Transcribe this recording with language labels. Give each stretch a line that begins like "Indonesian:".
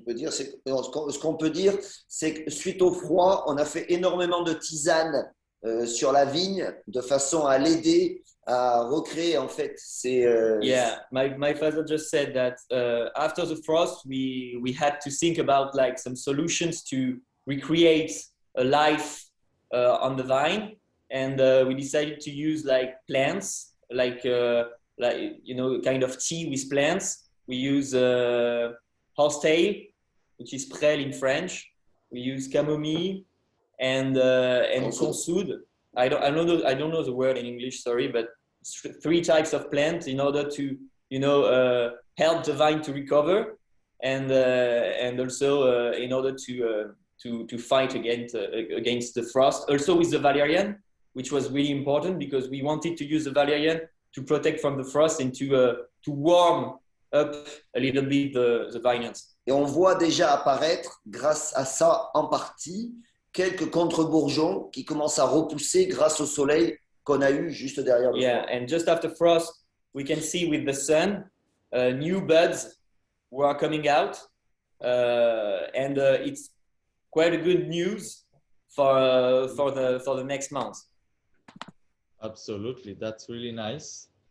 French: Ce qu'on peut dire, c'est que suite au froid, on a fait énormément de tisanes sur la vigne de façon à l'aider à recréer en fait ces.
English: Yeah, my father just said that after the frost, we had to think about like some solutions to recreate a life on the vine, and we decided to use like plants, like you know, kind of tea with plants. We use horsetail, which is prêle in French. We use chamomile and consoude. I don't know the word in English, sorry, but 3 types of plants in order to, you know, help the vine to recover, and also in order to fight against the frost. Also with the valerian, which was really important because we wanted to use the valerian to protect from the frost and to warm up a little bit the vineyards.
French: Et on voit déjà apparaître, grâce à ça en partie, quelques contre-bourgeons qui commencent à repousser grâce au soleil qu'on a eu juste derrière le
English: Yeah,
French: froid.
English: and just after frost, we can see with the sun new buds were coming out, and it's quite a good news for the next month. Absolutely, that's really nice.